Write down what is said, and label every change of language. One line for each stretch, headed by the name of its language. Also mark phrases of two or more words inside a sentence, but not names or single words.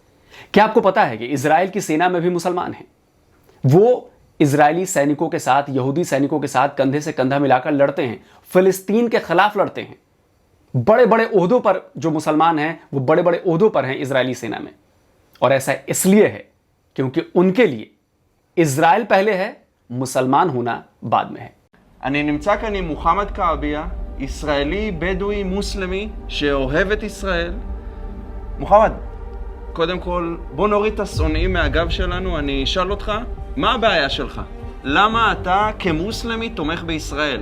Hindi: क्या आपको पता है कि इजराइल की सेना में भी मुसलमान हैं? वो इजरायली सैनिकों के साथ, यहूदी सैनिकों के साथ कंधे से कंधा मिलाकर लड़ते हैं, फिलिस्तीन के खिलाफ लड़ते हैं। बड़े बड़े ओहदों पर जो मुसलमान हैं, वो बड़े बड़े ओहदों पर हैं इजरायली सेना में। और ऐसा इसलिए है क्योंकि उनके लिए इजराइल पहले है, मुसलमान होना बाद में है।
Hebrew: אני נמצא כאן עם מוחמד כעביה, ישראלי בדואי מוסלמי שאוהב את ישראל. מוחמד, קודם כל בוא נוריד את השונאים מהגב שלנו. אני אשאל אותך, מה הבעיה שלך? למה אתה כמוסלמי תומך בישראל?